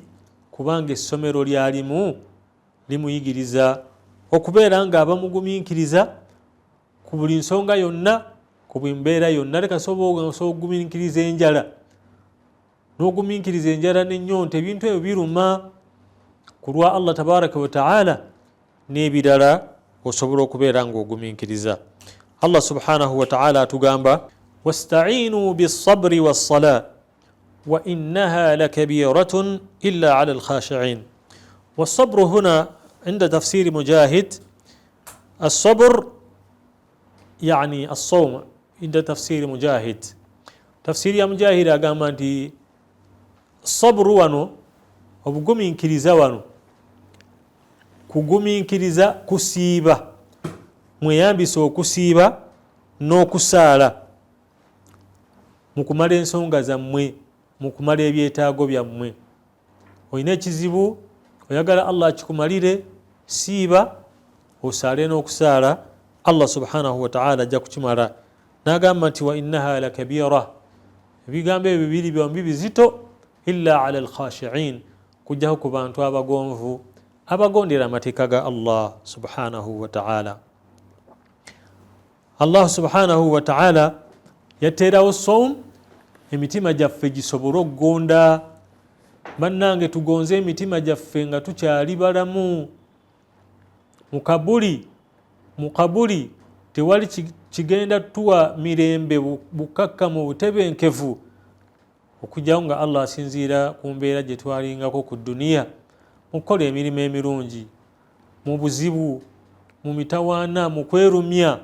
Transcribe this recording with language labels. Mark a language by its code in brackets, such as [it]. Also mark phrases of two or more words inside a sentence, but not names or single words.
[lg] Kubanga essomero lyalimu limuyigiriza okubeera nga abamugumiikiriza ku buli nsonga yonna, ku mbeera yonna. Leka sobola okugumiikiriza enjala, n'ogumiikiriza enjala n'ennyonta, ebintu ebyo biruma ku lwa [ar] الله تبارك وتعالى, [lg] n'ebirala osobola okubeera ng'ogumiikiriza. [ar] الله سبحانه وتعالى atugamba واستعينوا بالصبر والصلاة وإنها لكبيرة إلا على الخاشعين. والصبر هنا عند تفسير مجاهد الصبر يعني الصوم. عند تفسير مجاهد تفسير يا مجاهد [lg] agamba nti sabru wano obugumiikiriza wano kugumiikiriza kusiiba, mweyambisa okusiiba n'okusaala mu kumala ensonga zammwe, mu kumala ebyetaago byammwe. Olina ekizibu oyagala Allah akikumalire, siiba osaale n'okusaala, [ar] الله سبحانه وتعالى [lg] ajja kukimala. N'agamba nti [ar] وإنها لكبيرة, [lg] ebigambo ebyo bibiri byombi bizito, [ar] إلا على الخاشعين, [lg] kujjaho ku bantu abagonvu abagondera amateeka ga [ar] الله سبحانه وتعالى. الله سبحانه وتعالى [lg] yateerawo sawm emitima gyaffe gisobole okugonda. Bannange tugonze emitima gyaffe nga tukyali balamu. Mu kabuli tewali kigenda tuwa mirembe, bukakkamu, butebenkevu okujjawo nga Allah asinziira ku mbeera gye twalingako ku duniya, mu kukola emirimu emirungi, mu buzibu, mu mitawaana, mu kwerumya.